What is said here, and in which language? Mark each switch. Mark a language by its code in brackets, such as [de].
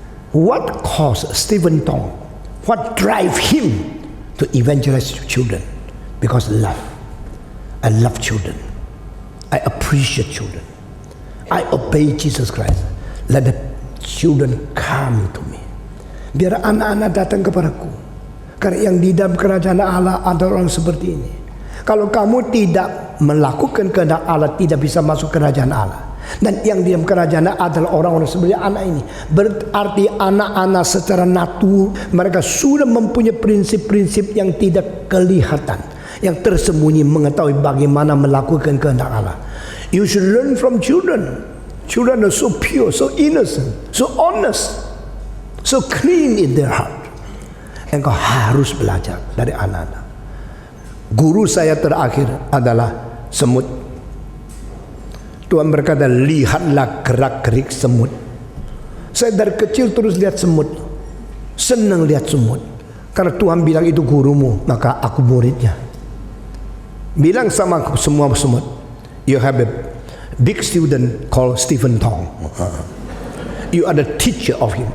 [en] What caused Stephen Tong? What drive him to evangelize children? Because love. I love children. I appreciate children. I obey Jesus Christ. Let the children come to me. [id] Biar anak-anak datang kepadaku. Karena yang di dalam kerajaan Allah ada orang seperti ini. Kalau kamu tidak melakukan kehendak Allah, tidak bisa masuk kerajaan Allah. Dan yang di dalam kerajaan Allah adalah orang-orang seperti anak ini. Berarti anak-anak secara natur mereka sudah mempunyai prinsip-prinsip yang tidak kelihatan, yang tersembunyi, mengetahui bagaimana melakukan kehendak Allah. [en] You should learn from children. Children are so pure, so innocent, so honest, so clean in their heart. [id] Engkau harus belajar dari anak-anak. Guru saya terakhir adalah semut. Tuhan berkata, lihatlah gerak-gerik semut. Saya dari kecil terus lihat semut. Senang lihat semut. Karena Tuhan bilang itu gurumu, maka aku muridnya. Bilang sama aku semua semut, [en] you have a big student called Stephen Tong. You are the teacher of him.